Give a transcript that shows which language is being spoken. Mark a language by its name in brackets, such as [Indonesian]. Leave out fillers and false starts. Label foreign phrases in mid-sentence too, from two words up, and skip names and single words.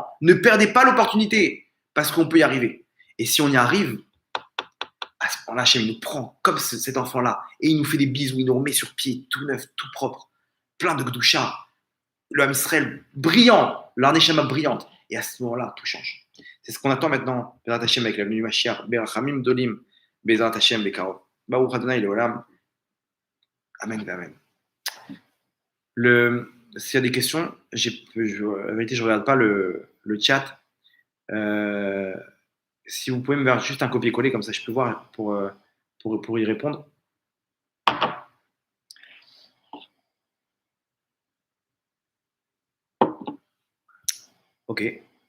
[French] Ne perdez pas l'opportunité parce qu'on peut y arriver. Et si on y arrive, à ce moment-là, Hachem, il nous prend comme cet enfant-là et il nous fait des bisous, il nous remet sur pied, tout neuf, tout propre, plein de Gdoucha. [Hebrew] Le Ham Israël [French] brillant, l'Arneshama brillante. Et à ce moment-là, tout change. C'est ce qu'on attend maintenant, [Hebrew] בעזרת השם, [French] avec l'avenue du Mashiach, [Hebrew] ברחמים גדולים, בעזרת השם, בקרוב. ברוך ה' לעולם. אמן, אמן. [French] S'il y a des questions, la vérité, je ne regarde pas le chat. Si vous pouvez me faire juste un copier-coller, comme ça je peux voir pour y répondre. Ok.